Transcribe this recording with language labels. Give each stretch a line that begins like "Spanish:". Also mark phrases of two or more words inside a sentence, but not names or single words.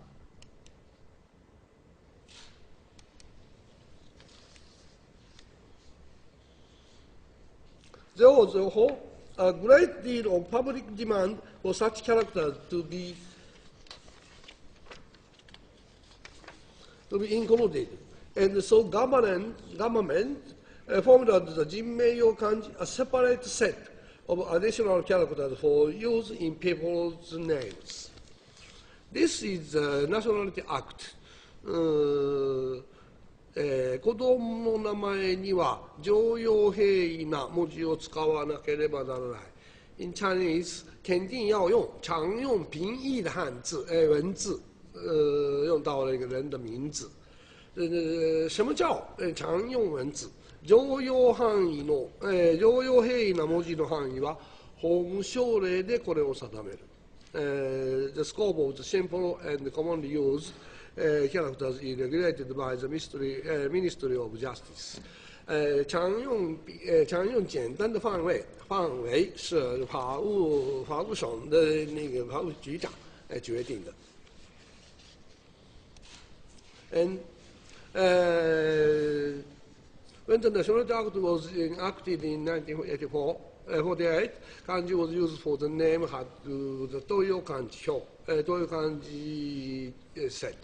English: There was therefore a great deal of public demand for such characters to be included, and so government formulated the Jinmei-yo Kanji, a separate set of additional characters for use in people's names. This is the Nationality Act.
Japanese: 子供の名前には常用平易な文字を使わなければならない。
English: In Chinese,
Chinese: 肯定要用常用平易的汉字文字，用到了一个人的名字。什么叫常用文字？
Japanese: 常用範囲の常用平易な文字の範囲は法務省令でこれを定める。
English: The scope of the simple and commonly used characters is regulated by the Ministry of Justice.
Chinese: 常用简单的范围是法务省的那个法务局长决定的。
English: And when the Nationality Act was enacted in 1948, kanji was used for the name had the Toyo Kanji set.